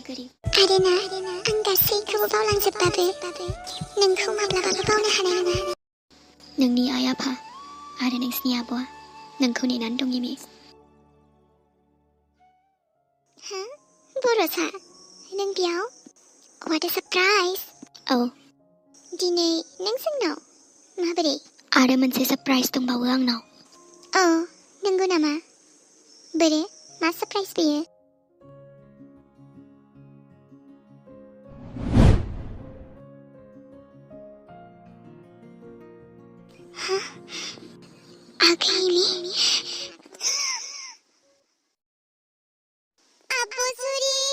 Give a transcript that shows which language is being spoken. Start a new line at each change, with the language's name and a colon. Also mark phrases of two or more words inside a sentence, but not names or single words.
Bodo: आरोना आं गासैखौबो बावलांजोबबाबो नोंखौ माब्लाबाबो बावनो हानाय नङा नोंनि आइ आफा आरो नोंसिनि आब'आ नोंखौ नेनानै दं इमि हा बर'सा नों बेयाव
English: what a surprise
Bodo: औ दिनै नों जोंनाव माबोरै आरो मोनसे सारप्राइज दंबावो आंनाव औ नंगौ नामा बोरो मा सारप्राइज बेयो आगैनि आब'जुरि